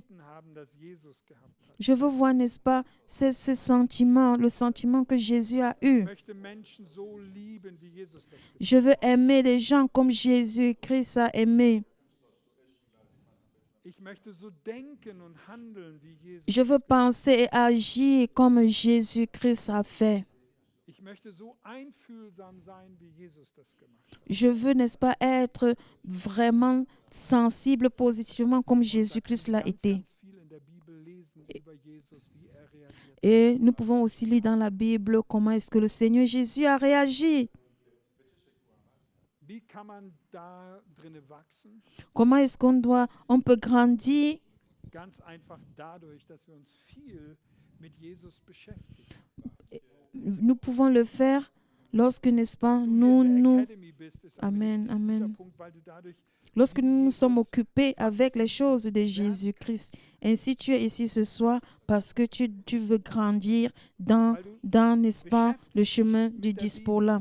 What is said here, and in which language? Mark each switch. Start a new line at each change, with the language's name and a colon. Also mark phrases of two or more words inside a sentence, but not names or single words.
French: Je veux voir, n'est-ce pas, ce sentiment, le sentiment que Jésus a eu. Je veux aimer les gens comme Jésus-Christ a aimé. Je veux penser et agir comme Jésus-Christ a fait.
German: möchte so einfühlsam sein, wie Jesus das gemacht hat.
French: Je veux, n'est-ce pas, être vraiment sensible positivement comme Jésus-Christ l'a été.
German: Ganz viel in der Bibel lesen über Jesus, wie er reagiert.
French: Et nous pouvons aussi lire dans la Bible comment est-ce que le Seigneur Jésus a réagi.
German: Wie kann man da drinnen wachsen?
French: Comment est-ce on peut grandir?
German: Ganz einfach dadurch, dass wir uns viel mit Jesus beschäftigen.
French: Nous pouvons le faire lorsque, n'est-ce pas, Amen, amen. Lorsque nous nous sommes occupés avec les choses de Jésus-Christ. Ainsi, tu es ici ce soir parce que tu veux grandir dans n'est-ce pas, le chemin du disciple.